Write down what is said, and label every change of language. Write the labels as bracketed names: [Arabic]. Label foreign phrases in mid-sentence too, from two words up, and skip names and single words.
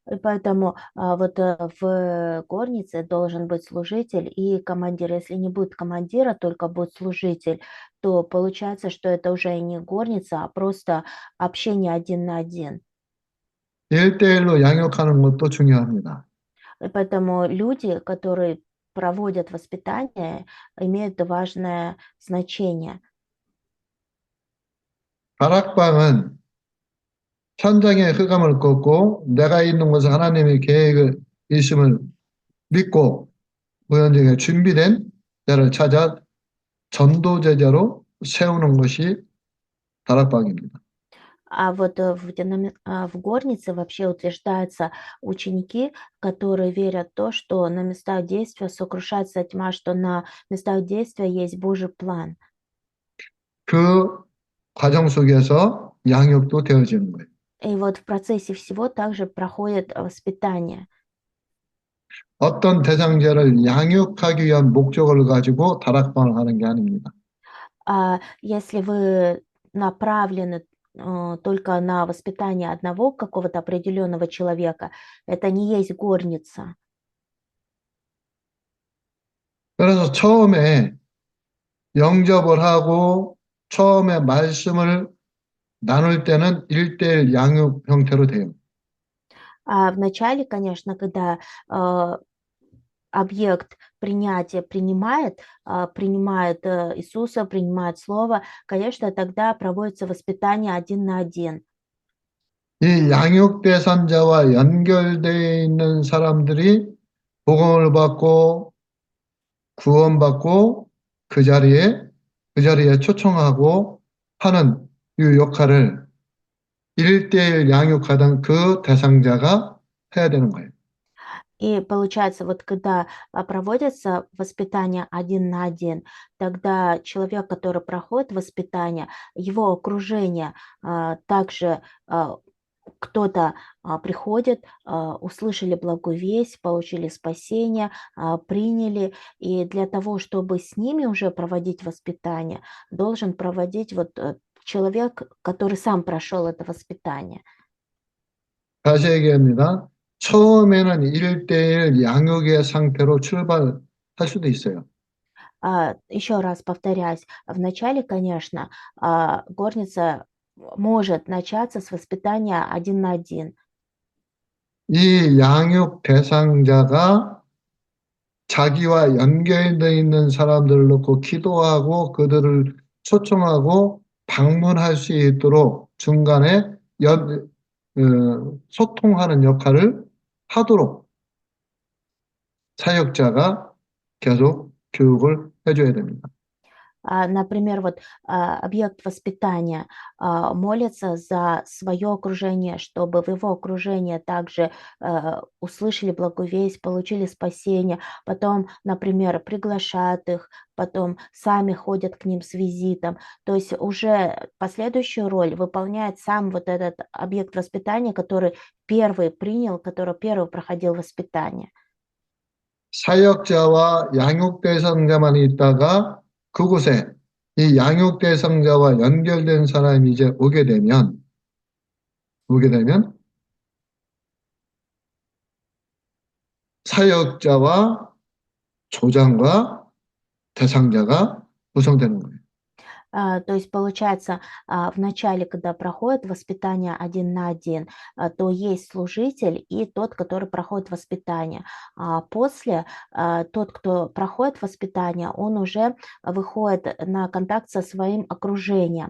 [Russian] И поэтому в горнице должен быть служитель и командир. Если не будет командира, только будет служитель, то получается, что это уже не горница, а просто общение один на один. [Korean] 1대1로 양육하는 것도 중요합니다. [Russian] И поэтому люди, которые проводят воспитание, имеют важное значение. [Korean] 다락방은 현장의 흑암을 꺾고 내가 있는 곳에 하나님의 계획을 있음을 믿고 무현장에 준비된 자를 찾아 전도제자로 세우는 것이 다락방입니다. [Russian] В горнице вообще утверждаются ученики, которые верят в то, что на местах действия сокрушается тьма, что на местах действия есть Божий план. [Korean] 그 과정 속에서 양육도 되어지는 거예요. [Russian] И вот в процессе всего также проходит воспитание. [Korean] 어떤 대상자를 양육하기 위한 목적을 가지고 다락방을 하는 게 아닙니다. [Russian] Если вы направлены только на воспитание одного какого-то определенного человека, это не есть горница. [Korean] 그래서 처음에 영접을 하고 처음에 말씀을 나눌 때는 1대1 양육 형태로 돼요. [Russian] Вначале, конечно, когда объект принятия принимает Иисуса, принимает Слово, конечно, тогда проводится воспитание один на один. [Korean] 이 양육 대상자와 연결되어 있는 사람들이 복음을 받고 구원받고 그 자리에 초청하고 하는 이 역할을 1대1 양육하던 그 대상자가 해야 되는 거예요. [Russian] И получается, вот когда проводится воспитание один на один, тогда человек, который проходит воспитание, его окружение также кто-то приходит, услышали благую весть, получили спасение, приняли. И для того, чтобы с ними уже проводить воспитание, должен проводить человек, который сам прошел это воспитание. [Korean] 다시 얘기합니다. 처음에는 1대1 양육의 상태로 출발할 수도 있어요. [Russian] Еще раз повторяюсь, вначале, конечно, горница может начаться с воспитания один на один. [Korean] 이 양육 대상자가 자기와 연결되어 있는 사람들을 놓고 기도하고 그들을 초청하고 방문할 수 있도록 중간에 소통하는 역할을 하도록 사역자가 계속 교육을 해줘야 됩니다. [Russian] Например, объект воспитания молится за свое окружение, чтобы в его окружении также услышали благую весть, получили спасение, потом, например, приглашают их, потом сами ходят к ним с визитом. То есть уже последующую роль выполняет сам вот этот объект воспитания, который первый принял, который первый проходил воспитание. [Korean] 사역자와 양육 대상자만 있다가 그곳에 이 양육 대상자와 연결된 사람이 이제 오게 되면 사역자와 조장과 대상자가 구성되는 거예요. [Russian] То есть получается, в начале, когда проходит воспитание один на один, то есть служитель и тот, который проходит воспитание. А после тот, кто проходит воспитание, он уже выходит на контакт со своим окружением.